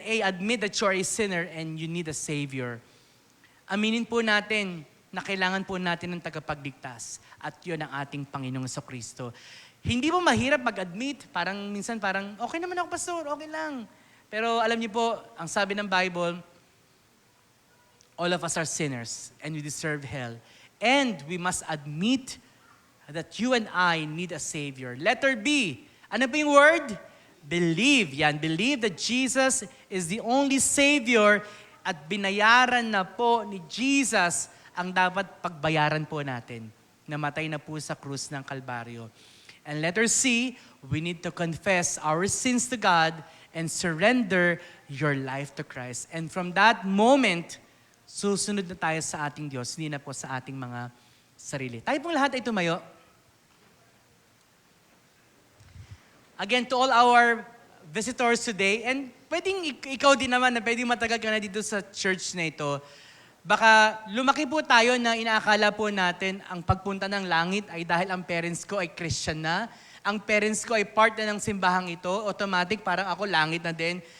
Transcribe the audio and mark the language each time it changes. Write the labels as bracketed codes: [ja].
[en] A, admit that you are a sinner and you need a Savior. [tl] Aminin po natin na kailangan po natin ng tagapagligtas. At yun ang ating Panginoong Jesucristo. Hindi mo mahirap mag-admit. Minsan parang, okay naman ako, pastor, okay lang. Pero alam niyo po, ang sabi ng Bible, [en] all of us are sinners and we deserve hell. And we must admit that you and I need a Savior. [tl] Letter B. Ano po yung word? Believe. Yan, [en] believe that Jesus is the only Savior [tl] at binayaran na po ni Jesus ang dapat pagbayaran po natin. Namatay na po sa krus ng Kalbaryo. [en] And letter C, we need to confess our sins to God and surrender your life to Christ. [tl] And from that moment, susunod na tayo sa ating Diyos, hindi na po sa ating mga sarili. Tayo pong lahat ay tumayo. Again, [en] to all our visitors today, [tl] and pwedeng ikaw din naman na pwedeng matagal ka na dito sa church na ito, baka lumaki po tayo na inaakala po natin ang pagpunta ng langit ay dahil ang parents ko ay Christian na, ang parents ko ay part na ng simbahang ito, automatic parang ako langit na din.